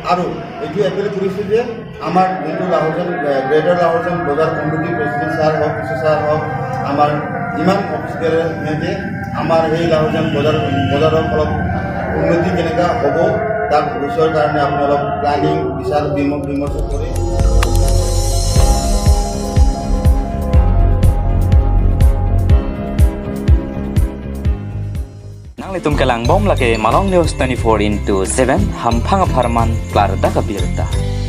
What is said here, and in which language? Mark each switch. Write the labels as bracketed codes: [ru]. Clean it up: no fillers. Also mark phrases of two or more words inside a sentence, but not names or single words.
[as] আৰু এইটো এপিল কৰিছোঁ যে আমাৰ যোনটো লাহোৰজন গ্ৰেটাৰ লাহোৰজন বজাৰ [en] committee president [as] ছাৰ হওক কিছু ছাৰ হওক আমাৰ যিমান অফিচিয়েল সিহঁতে আমাৰ সেই লাহোৰজন বজাৰৰ অলপ উন্নতি কেনেকুৱা হ'ব তাক ভৱিষ্যৰ কাৰণে আপুনি অলপ প্লানিং বিচাৰ বিমৰ্শ কৰি [mjw] Nang litum kalang bom lake Malong News 24/7 hampang aparman klar da kabirta.